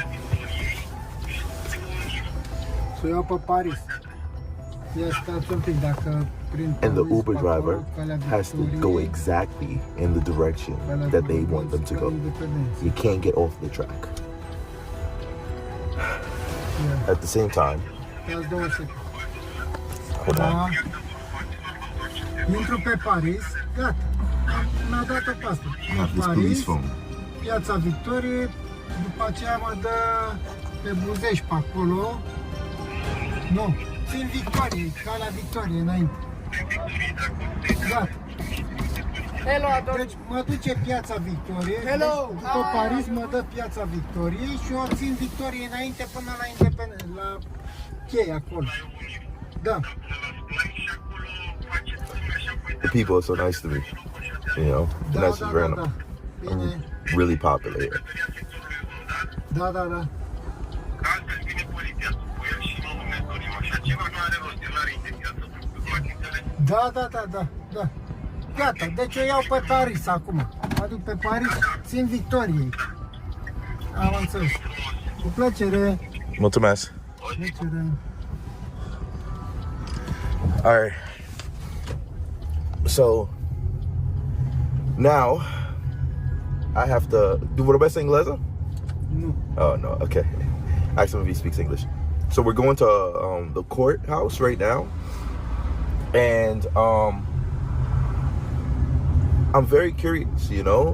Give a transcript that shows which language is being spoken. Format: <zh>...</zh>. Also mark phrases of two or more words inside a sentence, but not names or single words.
<en>And the Uber driver has to go exactly in the direction that they want them to go. You can't get off the track. At the same time, hold on.</en> <ro>Intru pe Paris, gata, mi-a dat-o pe asta.</ro> <en>Police phone.</en> <ro>Piața Victoriei, după aceea mă dă pe Buzești pe acolo. Nu, țin Victoriei, calea Victoriei înainte. Gata.</ro> <en>Hello, Adon.</en> <ro>Deci mă duce Piața Victoriei, după Paris mă dă Piața Victoriei și eu țin Victoriei înainte până la independență, la cheie acolo. Da.</ro> <en>The people are so nice to me, you know. The nice is random. I'm really popular here.</en> <ro>Da, da, da. Da, da, da, da, da. Gata, deci eu iau pe Paris acum. Mă duc pe Paris, țin Victoriei. Am înțeles. Cu plăcere. Mulțumesc. Plăcere.</ro> <en>all right. So now I have to do what am I saying, Leza? No. Oh no, okay. Ask him if he speaks English. So we're going to the courthouse right now, and I'm very curious, you know.</en>